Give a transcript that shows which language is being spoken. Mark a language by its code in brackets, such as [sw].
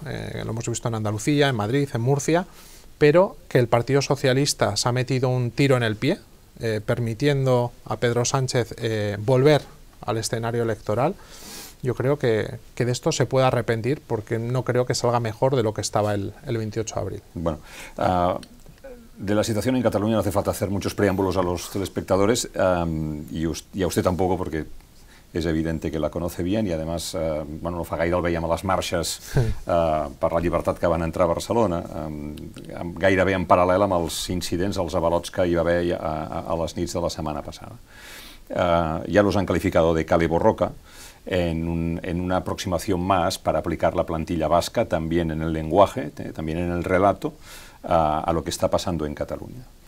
[es] Lo hemos visto en Andalucía, en Madrid, en Murcia, pero que el Partido Socialista se ha metido un tiro en el pie, permitiendo a Pedro Sánchez volver al escenario electoral. Yo creo que de esto se puede arrepentir, porque no creo que salga mejor de lo que estaba el 28 de abril. Bueno, de la situación en Cataluña no hace falta hacer muchos preámbulos a los telespectadores, y a usted tampoco, porque [ca] és evidente que [es] la conoce bien, [ca] i además, bueno, no fa gaire el veiem a les marxes per la llibertat que van entrar a Barcelona, gairebé en paral·lel amb els incidents, els avalots que hi va haver a les nits de la setmana passada. [es] Ya los han calificado de cale borroca, en una aproximación más para aplicar la plantilla vasca también en el lenguaje, también en el relato, a lo que está pasando en Cataluña.